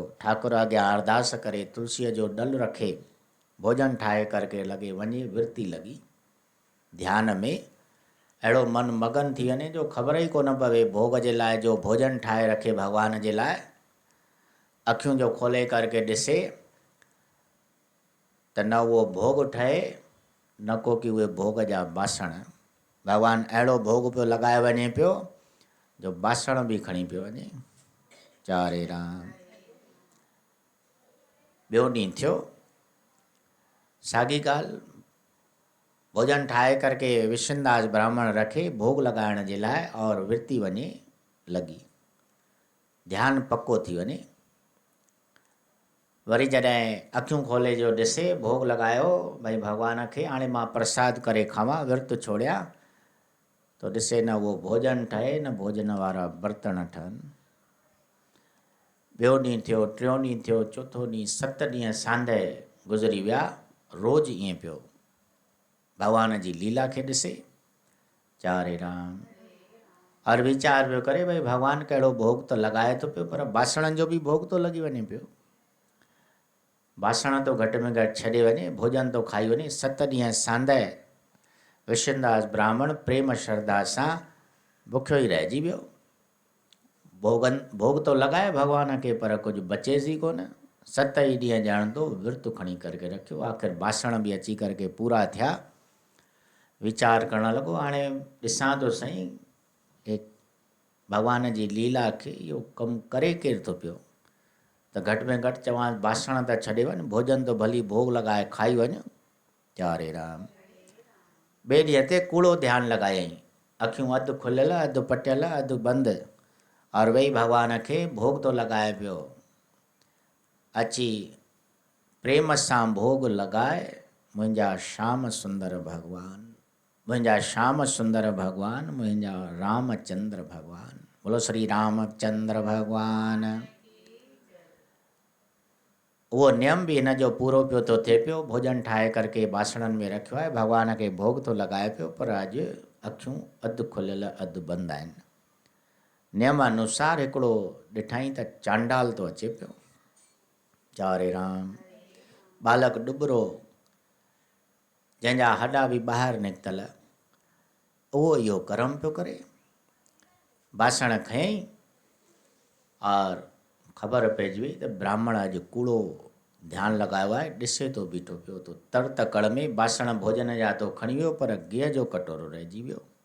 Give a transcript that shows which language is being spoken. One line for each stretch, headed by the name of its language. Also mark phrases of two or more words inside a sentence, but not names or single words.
Sindhi: ठाकुर अॻियां अरदास करे तुलसीअ जो डल रखे भोजन ठाहे करके लॻे वञे, विर्ती लॻी ध्यान में अहिड़ो मन मगन थी वञे जो ख़बर ई कोन पवे भोग जे लाइ जो भोजन ठाहे रखे भॻवान जे लाइ, अखियूं जो खोले करके ॾिसे त न उहो भोग ठहे न को कि उहे भोग जा बासण। भॻवानु अहिड़ो भोग पियो लॻाए वञे पियो जो बासण बि खणी पियो वञे। चारे राम। ॿियो ॾींहुं थियो साॻी ॻाल्हि, भोजन ठाहे करके विष्णुदास ब्राह्मण रखे भोग लॻाइण जे लाइ और विर्ती वञे लॻी, ध्यानु पको थी वञे। वरी जॾहिं अखियूं खोले जो ॾिसे भोग लॻायो भई भॻवान खे हाणे मां प्रसाद करे खावां, विर्त छोड़िया, तो ॾिसे न उहो भोजन ठहे न भोजन वारा बर्तन ठहनि। ॿियो ॾींहुं थियो, टियों ॾींहुं थियो, चोथों ॾींहुं, 7 ॾींहं सांदहि गुज़री विया। रोज़ु ईअं पियो भॻवान जी लीला खे ॾिसे। चारे राम। और वीचार पियो करे भई भॻवानु कहिड़ो भोग त लॻाए थो पियो, पर बासणनि जो बि भोग थो लॻी वञे पियो। बासण तो घटि में घटि छॾे वञे, भोजन तो खाई वञे। 7 ॾींहं सांदहि विष्णुदास ब्राह्मण प्रेम श्रद्धा सां बुखियो ई रहिजी वियो। भोग तो लॻाए भॻवान खे पर कुझु बचेसि ई कोन। 7 ई ॾींहं ॼण तो विर्त खणी करके रखियो। आख़िर बासण बि अची करके पूरा थिया। वीचार करणु लॻो हाणे ॾिसां तो सही भॻवान जी लीला खे इहो कमु करे केरु थो पियो, त घटि में घटि चवां बासण त छॾे वञ, भोजन तो भली भोग लॻाए खाई वञ। चारे राम। ॿिए ॾींहं ते कूड़ो ध्यानु लॻायईं, अखियूं अधु खुलियल अधु पटियल अधु बंदि, और वही भगवान खे भोग तो लगाए पियो। अची प्रेम सां भोग लगाए मुंहिंजा श्याम सुंदर भगवान, मुंहिंजा श्याम सुंदर भगवान, मुंहिंजा रामचंद्र भगवान। बोलो श्री रामचंद्र भगवान। उहो नियम भी इन जो पूरो पियो थो थिए पियो। भोजन ठाहे करके बासणनि में रखियो आहे, भगवान खे भोग थो लॻाए पियो, पर अॼु अखियूं अधु खुलियल अधु बंदि आहिनि। नियम अनुसार हिकिड़ो ॾिठईं त चांडाल थो अचे पियो। चारे राम बालक डुबरो जंहिंजा हॾा बि ॿाहिरि निकितल, उहो इहो कर्म पियो करे। बासण खयईं और ख़बर पइजी वई त ब्राह्मण अॼु कूड़ो ध्यानु लॻायो आहे, ॾिसे थो बीठो पियो तो तर तकड़ में बासण भोजन जा तो खणी वियो, पर गिह जो कटोरो रहिजी वियो।